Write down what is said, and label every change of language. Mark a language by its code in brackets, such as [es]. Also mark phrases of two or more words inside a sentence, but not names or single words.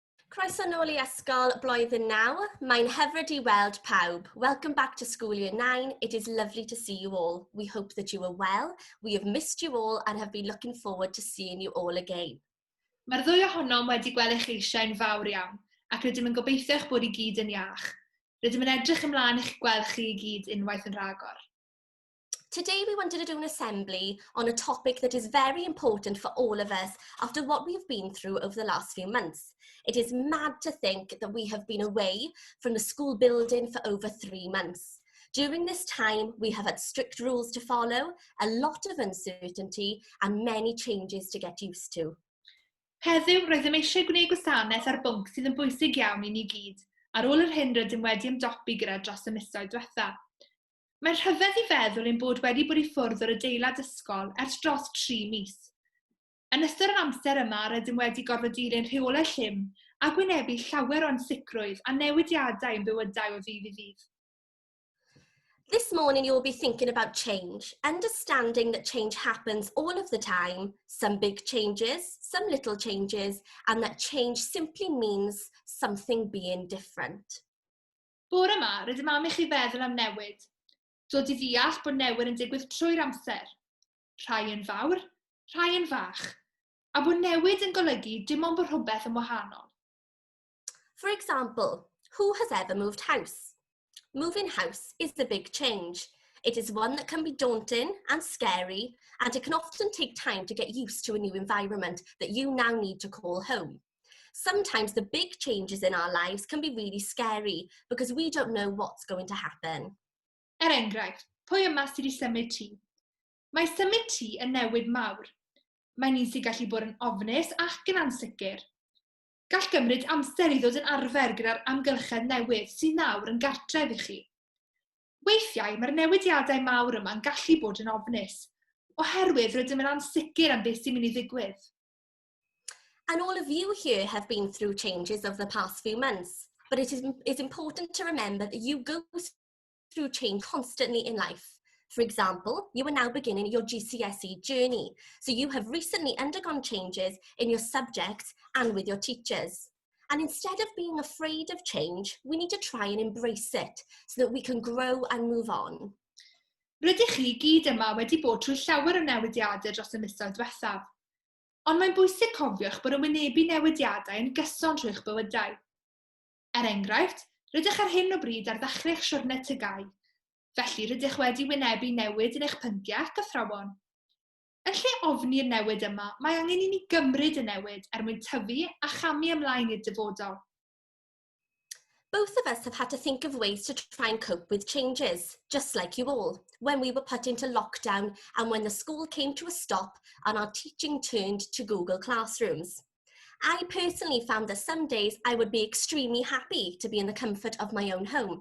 [cy] Croeso nôl I ysgol blwyddyn 9. Mae'n hyfryd I weld pawb. [en] Welcome back to school year 9. It is lovely to see you all. We hope that you are well. We have missed you all and have been looking forward to seeing you all again. [cy] Mae'r ddwy ohonom wedi gweld eich eisiau'n fawr iawn, ac rydym yn gobeithio eich bod I gyd yn iach. Rydym yn edrych ymlaen eich gweld chi I gyd unwaith yn rhagor. [en] Today we wanted to do an assembly on a topic that is very important for all of us after what we have been through over the last few months. It is mad to think that we have been away from the school building for over 3 months. During this time, we have had strict rules to follow, a lot of uncertainty, and many changes to get used to. [cy] Heddiw, roeddym eisiau gwneud gwasanaeth ar bwnc sydd yn bwysig iawn I ni gyd, ar ôl yr hyn rydym wedi ymdopi gyda dros y misoedd diwethaf. Mae'n rhyfedd I feddwl ein bod wedi bod I ffwrdd o'r adeilad ysgol ers dros 3 mis. Yn ystod yr amser yma, rydym wedi gorfod dilyn rheolau llym a gwynebu llawer o ansicrwydd a newidiadau yn bywydau o ddydd I ddydd. [en] This morning you'll be thinking about change, understanding that change happens all of the time, some big changes, some little changes, and that change simply means something being different. [cy] Bore yma, rydym am I chi feddwl am newid. Dod I ddeall bod newid yn digwydd trwy'r amser. Rhai yn fawr, rhai yn fach. A bod newid yn golygu dim ond bod rhywbeth yn wahanol. [en] For example, who has ever moved house? Moving house is a big change. It is one that can be daunting and scary, and it can often take time to get used to a new environment that you now need to call home. Sometimes the big changes in our lives can be really scary because we don't know what's going to happen. [cy] Enghraifft, pwy yma sydd wedi symud tŷ? Mae symud tŷ yn newid mawr. Mae'n un sydd gallu bod yn ofnus ac yn ansicr. Gall gymryd amser I ddod yn arfer gyda'r amgylchedd newydd sydd nawr yn gartref I chi. Weithiau mae'r newidiadau mawr yma'n gallu bod yn ofnus, oherwydd rydym yn ansicr am beth sy'n mynd I ddigwydd. [en] And all of you here have been through changes over the past few months, but it is important to remember that you go through change constantly in life. For example, you are now beginning your GCSE journey, so you have recently undergone changes in your subjects and with your teachers. And instead of being afraid of change, we need to try and embrace it so that we can grow and move on. [cy] Rydych chi gyd yma wedi bod trwy llawer o newidiadau dros y misoedd diwethaf. Ond mae'n bwysig cofiwch bod y wynebu newidiadau yn gyson trwy'ch bywydau. Enghraifft, rydych ar hyn o bryd ar ddechrau'ch siwrne tygau. Felly rydych wedi wynebu newid yn eich pynciau ac athrawon. Yn lle ofni'r newid yma, mae angen I ni gymryd y newid mwyn tyfu a chamu ymlaen i'r dyfodol. [en] Both of us have had to think of ways to try and cope with changes, just like you all, when we were put into lockdown and when the school came to a stop and our teaching turned to Google Classrooms. I personally found that some days I would be extremely happy to be in the comfort of my own home.